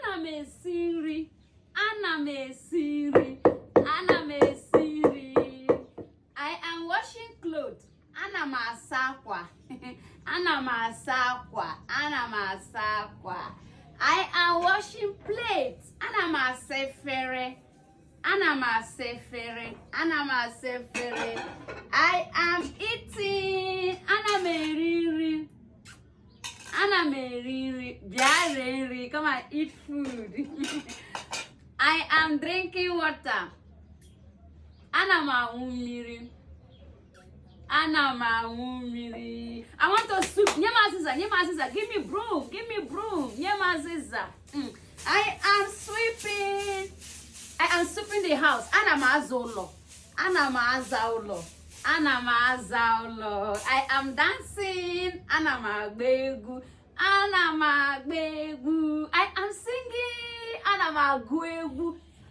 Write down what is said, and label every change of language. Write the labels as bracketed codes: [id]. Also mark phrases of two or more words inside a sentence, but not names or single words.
[ig] esiri. Ana m esiri. Ana m esiri. [en] I am washing clothes. [ig] Ana m asa akwa. Ana m asa akwa. Ana m asa akwa. [en] I am washing plates. [ig] Ana m asa efere. Ana m asa efere. Ana m asa efere. [en] I am eating. [ig] Ana m eri nri. Ana m eri nri. Bịa rie nri. [en] Come and eat food. I am drinking water. [ig] Ana m aṅụ mmiri. Ana m aṅụ mmiri. [en] I want to soup. [ig] Nye m azịza. Nye m azịza. [en] Give me broom. Give me broom. [ig] Nye m azịza. [en] I am sweeping. I am sweeping the house. [ig] Ana m aza ụlọ. Ana m aza ụlọ. Ana m aza ụlọ. [en] I am dancing. [ig] Ana m agba egwu. Ana m agba egwu. [en] I am singing. [ig] Ana m agụ egwu.